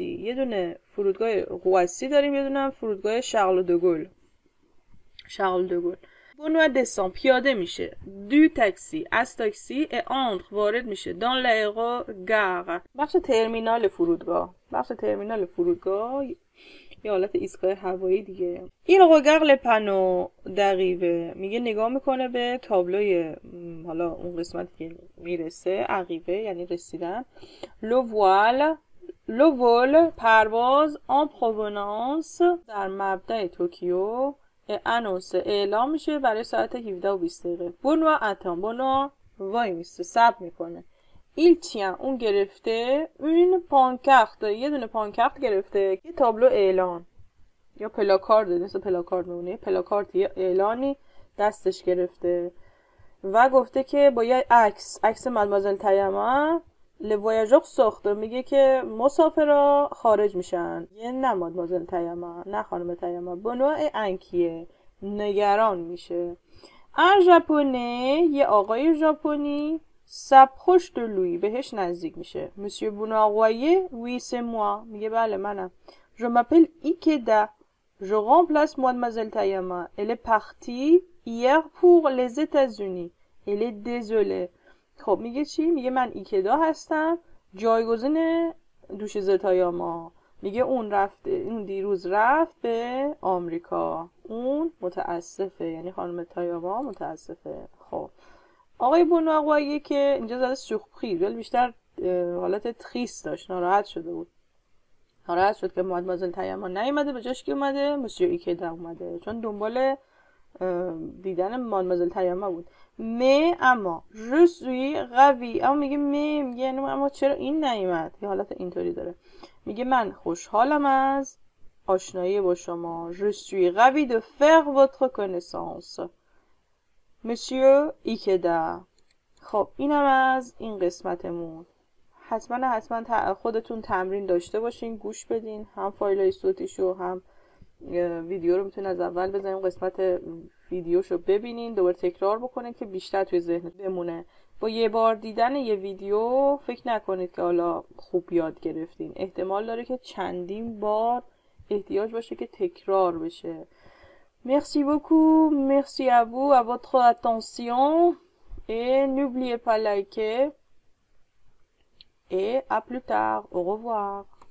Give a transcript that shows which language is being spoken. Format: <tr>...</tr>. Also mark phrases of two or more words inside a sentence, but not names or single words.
<fa>یه دونه فرودگاه روسی داریم، یه دونه فرودگاه شارل دو گل. بونوا دسان پیاده میشه</fa> <fr>du taxi</fr> <fa>از تاکسی انتر وارد میشه</fa> <fr>dans l'aérogare</fr> <fa>بخش ترمینال فرودگاه. بخش ترمینال فرودگاه یه حالت ایستگاه هوایی دیگه. این</fa> <fr>regarde le panneau d'arrivée</fr> <fa>میگه نگاه میکنه به تابلوی حالا اون قسمتی که میرسه عقیبه یعنی رسیدن.</fa> <fr>le vol</fr> <fa>پرواز</fa> <fr>en provenance</fr> <fa>در مبدأ توکیو انونس اعلام میشه برای ساعت 17:20. بونوا اتام بونوا وای میسته صبر میکنه.</fa> <fr>il tient</fr> <fa>اون گرفته</fa> <fr>une pancarte</fr> <fa>یه دونه پانکارت گرفته یه تابلو اعلان یا پلاکارد مثل پلاکارد میمونه پلاکارد یه اعلانی دستش گرفته و گفته که با یه عکس مادمازل تایما</fa> <fr>les voyageurs sortent</fr> <fa>میگه که مسافرها خارج میشن. یه نه مادمازل تایما نه خانم تایما بونوا انکیه نگران میشه.</fa> <fr>un Japonais</fr> <fa>یه آقای ژاپنی</fa> <fr>s'approche de lui</fr> <fa>بهش نزدیک میشه.</fa> <fr>Monsieur Bonaroyer oui c'est moi</fr> <fa>میگه بله منم.</fa> <fr>Je m'appelle Ikeda je remplace mademoiselle Tayama elle est partie hier pour les États-Unis elle est désolée.</fr> <fa>خب میگه چی؟ میگه من ایکدا هستم جایگزین دوشیزه تایاما. میگه اون دیروز رفت به آمریکا. اون متاسفه یعنی خانم تایاما متاسفه. خب آقای بونارویه که اینجا زده سورپریز ولی بیشتر حالت تریست داشت ناراحت شده بود. ناراحت شد که مادمازل تایاما نیومده به جاش کی اومده مسیو ایکدا اومده چون دنبال دیدن مادمازل تایاما بود. اما</fa> <fr>je suis ravi</fr> <fa>اما میگه میگه اما چرا این نیومد یه حالت اینطوری داره. میگه من خوشحالم از آشنایی با شما.</fa> <fr>je suis ravi de faire votre connaissance مسیو ایکدا.</fr> <fa>خب اینم از این قسمتمون. حتما خودتون تمرین داشته باشین گوش بدین هم فایلای صوتیشو هم ویدیو رو میتونین از اول بزنین قسمت ویدیوشو ببینین دوباره تکرار بکنین که بیشتر توی ذهن بمونه. با یه بار دیدن یه ویدیو فکر نکنید که حالا خوب یاد گرفتین. احتمال داره که چندین بار احتیاج باشه که تکرار بشه.</fa> <fr>Merci beaucoup, merci à vous, à votre attention et n'oubliez pas liker et à plus tard, au revoir.</fr>